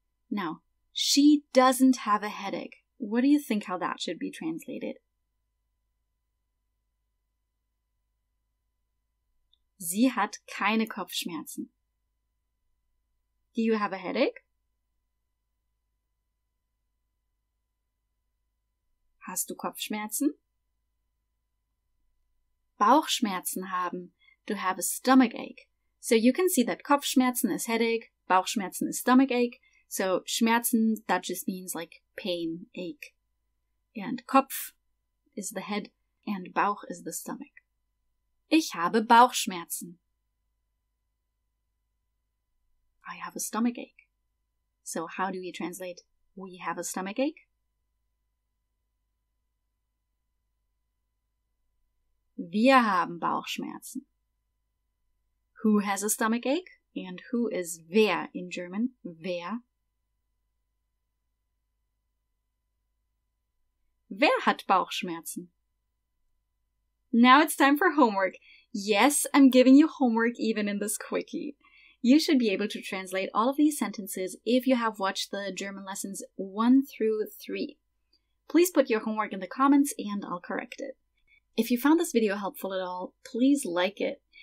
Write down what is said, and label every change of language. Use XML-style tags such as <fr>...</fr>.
<en>Now, she doesn't have a headache. What do you think how that should be translated?</en> <de>Sie hat keine Kopfschmerzen.</de> <en>Do you have a headache?</en> <de>Hast du Kopfschmerzen? Bauchschmerzen haben.</de> <en>To have a stomach ache. So you can see that Kopfschmerzen is headache, Bauchschmerzen is stomach ache. So Schmerzen, that just means like pain, ache. And Kopf is the head and Bauch is the stomach.</en> <de>Ich habe Bauchschmerzen.</de> <en>I have a stomach ache. So how do we translate we have a stomach ache?</en> <de>Wir haben Bauchschmerzen.</de> <en>Who has a stomach ache? And who is wer in German? Wer?</en> <de>Wer hat Bauchschmerzen?</de> <en>Now it's time for homework. Yes, I'm giving you homework even in this quickie. You should be able to translate all of these sentences if you have watched the German lessons 1 through 3. Please put your homework in the comments and I'll correct it. If you found this video helpful at all, please like it.</en>